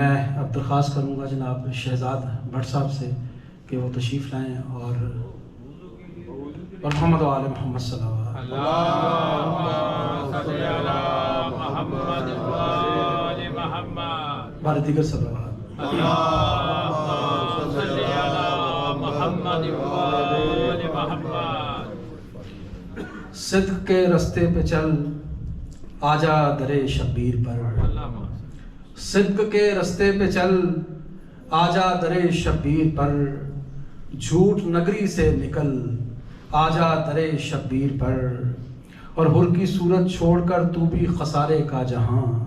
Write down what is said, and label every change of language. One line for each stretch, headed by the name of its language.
Urdu: میں اب درخواست کروں گا جناب شہزاد بھٹ صاحب سے کہ وہ تشریف لائیں اور محمد وآل محمد صلی اللہ علیہ
Arabic: اللهم صل على محمد وآل محمد.
Urdu: بار دیگر صلی اللہ علیہ
Arabic: اللهم صل على محمد وآل محمد.
Urdu: صدق کے رستے پہ چل آجا درے شبیر پر صدق کے رستے پہ چل آجا درے شبیر پر، جھوٹ نگری سے نکل آجا درے شبیر پر، اور حر کی صورت چھوڑ کر تو بھی خسارے کا جہاں،